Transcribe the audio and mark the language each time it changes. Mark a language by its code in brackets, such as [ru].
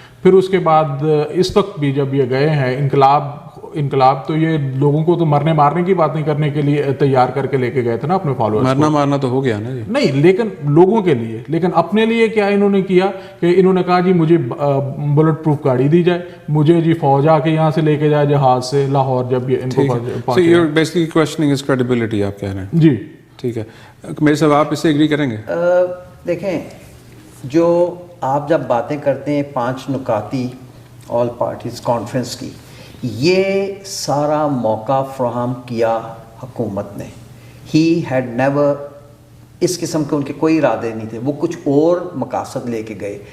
[ur] پھر اس کے بعد اس وقت بھی جب یہ گئے ہیں انقلاب تو یہ لوگوں کو تو مارنے کی باتیں کرنے کے لیے تیار کر کے لے کے گئے تھے نا اپنے فالوورز. مارنا تو ہو گیا نا جی. نہیں، لیکن لوگوں کے لیے، لیکن اپنے لیے کیا انہوں نے کیا کہ انہوں نے کہا جی مجھے بلٹ پروف گاڑی دی جائے، مجھے جی فوج آ کے یہاں سے لے کے جائے جہاز سے لاہور. جب یہ ان کو [en] So you're basically questioning his credibility [ur] آپ کہہ رہے ہیں. جی ٹھیک ہے. میرے صاحب آپ اس سے ایگری کریں گے؟ دیکھیں، جو آپ جب باتیں کرتے ہیں 5 نکاتی آل پارٹیز کانفرنس کی، یہ سارا موقع فراہم کیا حکومت نے. [en] he had never, [ur] اس قسم کے ان کے کوئی ارادے نہیں تھے، وہ کچھ اور مقاصد لے کے گئے.